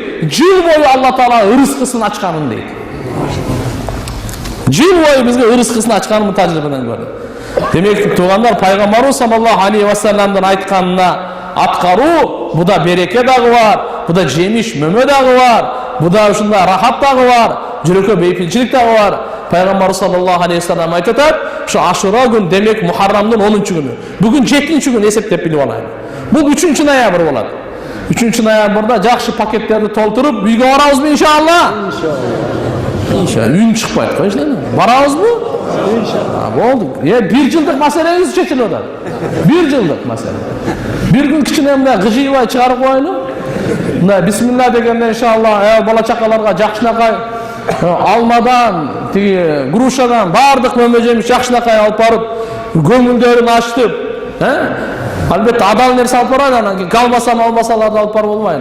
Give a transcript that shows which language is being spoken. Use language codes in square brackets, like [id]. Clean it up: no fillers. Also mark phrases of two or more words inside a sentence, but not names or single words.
[ky] Жыл бою Алла Таала ырыскысын ачканын дейт. Жыл бою бизге ырыскысын ачканын тажрибадан көрдүк. Демек, туугандар, Пайгамбар [ar] صلى الله عليه وسلم [ky] айтканына аткаруу, буда береке дагы бар, буда жемиш мөмө дагы бар, буда ушундай рахат дагы бар, жүрөккө бейпилчилик дагы бар. Пайгамбар [ar] صلى الله عليه وسلم [ky] айтат: "Şu Ашура күн демек Мухаррамдын 10-чу күнү. Бүгүн 7-чи күн эсептеп билип алайын. Бул 3 ноябрь болот. 3 ноябрда жакшы пакеттерди толтуруп үйгө барабызбы иншалла? Иншалла. Үн чыкпайт койчу. Барабызбы? Иншалла. Болду. 1 жылдык маселеңиз чечилип атат. 1 жылдык маселе. [tr] Bir gün [ky] кичине мына гыжыйбай чыгарып коелу. Мына бисмилла дегенде иншалла бала чакаларга жакшынакай алмадан, тиги грушадан бардык мөмө жемиш жакшынакай алып барып, көңүлдөрүн ачтып, албетте адал нерсе алып барайын, анан кийин калбасам албасаларды алып барып болбойт.